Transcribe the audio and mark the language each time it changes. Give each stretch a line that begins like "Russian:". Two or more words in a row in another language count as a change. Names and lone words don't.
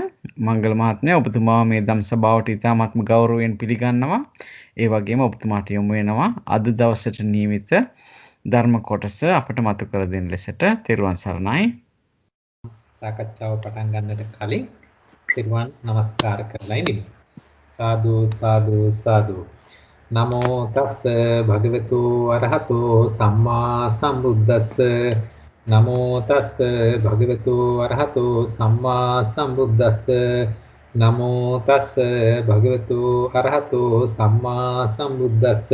Sinhala: මංගල මහත්මයා ඔබතුමා මේ ධම් සභාවට ඉතාමත්ම ගෞරවයෙන් පිළිගන්නවා. ඒ වගේම ඔබතුමාට යොමු වෙනවා අද දවසට නියමිත ධර්ම කොටස අපට මතු කර දෙන ලෙසට. තෙරුවන් සරණයි. සාකච්ඡාව පටන් ගන්නට කලින් තෙරුවන් නමස්කාර කරලා ඉන්න. සාදු සාදු සාදු.
Pali: නමෝ තස්ස භගවතු අරහතෝ සම්මා සම්බුද්දස්ස. නමෝ තස්ස භගවතු අරහතෝ සම්මා සම්බුද්දස්ස. නමෝ තස්ස භගවතු අරහතෝ සම්මා සම්බුද්දස්ස.